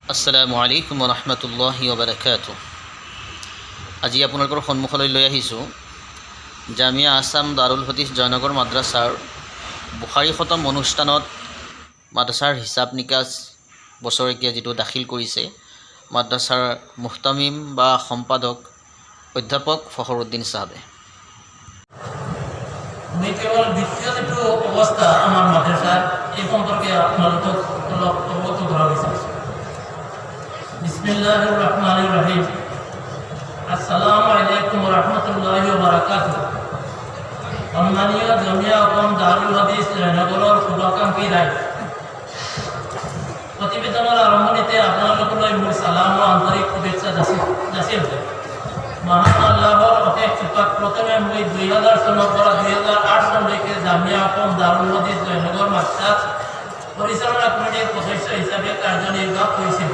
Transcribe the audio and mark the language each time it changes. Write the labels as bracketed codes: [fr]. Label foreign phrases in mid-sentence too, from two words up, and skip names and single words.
[ar] السلام عليكم رحمة الله وبركاته. [as] আজি আপোনালোকৰ সন্মুখলৈ লৈ আহিছোঁ জামিয়া আছাম দাৰুল হাদিছ জয়নগৰ মাদ্ৰাছাৰ বুখাৰী খতম অনুষ্ঠানত মাদ্ৰাছাৰ হিচাপ নিকাচ বছৰেকীয়া যিটো দাখিল কৰিছে মাদ্ৰাছাৰ মুহতামিম বা সম্পাদক অধ্যাপক ফখৰুদ্দিন সাহেবে। আমি কেৱল দ্বিতীয় যিটো অৱস্থা আমাৰ মাদ্ৰাছাৰ এই সম্পৰ্কে আপোনালোকক অলপ অৱগত কৰাব বিচাৰিছোঁ। [ar] بسم الله الرحمن الرحيم. السلام عليكم ورحمة الله وبركاته. [as] সম্মানীয় জামিয়া আছাম দাৰুল হাদিছ জয়নগৰৰ শুভাকাংক্ষী ৰাইজ, প্ৰতিবেদনৰ আৰম্ভণিতে আপোনালোকলৈ মোৰ সালাম আৰু আন্তৰিক শুভেচ্ছা যাচিছোঁ। মহান আল্লাহৰ অশেষ কৃপাত প্ৰথমে মই 2000 চনৰ পৰা 2008 চনলৈকে জামিয়া আছাম দাৰুল হাদিছ জয়নগৰ মাদ্ৰাছাত পৰিচালনা কমিটিৰ সদস্য হিচাপে কাৰ্যনিৰ্বাহ কৰিছিলোঁ।